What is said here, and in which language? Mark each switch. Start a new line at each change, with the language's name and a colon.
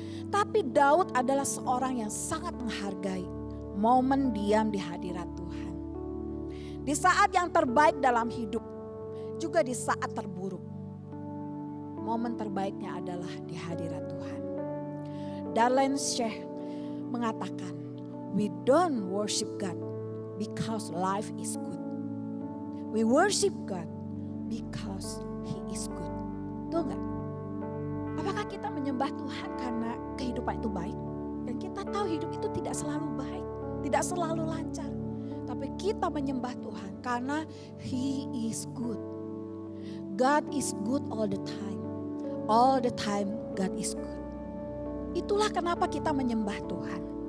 Indonesian: Tapi Daud adalah seorang yang sangat menghargai momen diam di hadirat Tuhan. Di saat yang terbaik dalam hidup, juga di saat terburuk. Momen terbaiknya adalah di hadirat Tuhan.
English: Darlene Sheikh
Indonesian: mengatakan,
English: we don't worship God because life is good. We worship God because He is good.
Indonesian: Tuh enggak? Apakah kita menyembah Tuhan karena kehidupan itu baik? Dan kita tahu hidup itu tidak selalu baik, tidak selalu lancar. Tapi kita menyembah Tuhan karena
English: He is good. God is good all the time. All the time God is good.
Indonesian: Itulah kenapa kita menyembah Tuhan.